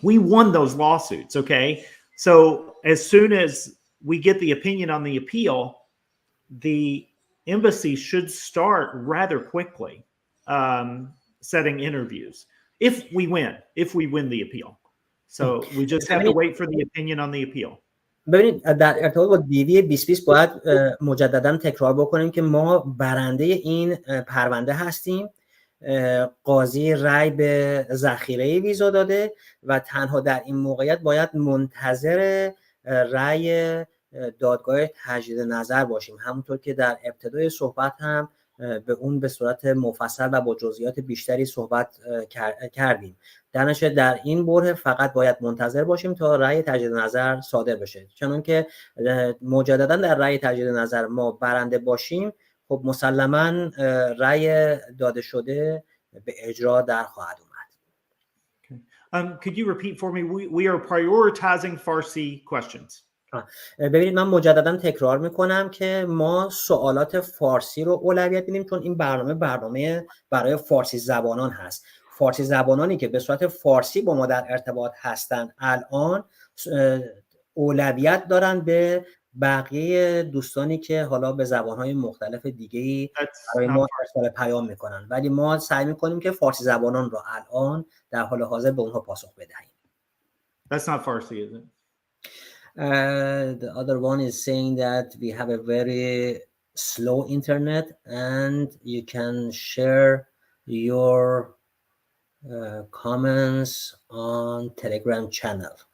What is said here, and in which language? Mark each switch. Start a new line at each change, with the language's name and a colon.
English: We won those lawsuits, okay? So as soon as we get the opinion on the appeal, the embassy should start rather quickly setting interviews if we win the appeal. So we just have to wait for the opinion on the appeal.
Persian: ببینید در ارتباط با دیوی 2020 باید مجددا تکرار بکنیم که ما برنده این پرونده هستیم. قاضی رأی به ذخیره ویزا داده و تنها در این موقعیت باید منتظر رأی دادگاه تجدید نظر باشیم. همونطور که در ابتدای صحبت هم به اون به صورت مفصل و با جزئیات بیشتری صحبت کردیم. در این بره فقط باید منتظر باشیم تا رأی تجدید نظر صادر بشه. چون که مجددا در رأی تجدید نظر ما برنده باشیم، خب مسلما رأی داده شده به اجرا در خواهد اومد.
English: Could you repeat for me? We are prioritizing Farsi questions.
Persian: ببینید من مجددا تکرار میکنم که ما سوالات فارسی رو اولویت میدیم، چون این برنامه برای فارسی زبانان هست. فارسی زبانانی که به صورت فارسی با ما در ارتباط هستن الان اولویت دارن به بقیه دوستانی که حالا به زبانهای مختلف دیگه‌ای برای ما ارسال پیام میکنن، ولی ما سعی میکنیم که فارسی زبانان رو الان در حال حاضر به اونها پاسخ بدهیم.
English: That's not Farsi, is it? The other one is saying that we have a very slow internet and you can share your comments on Telegram channel.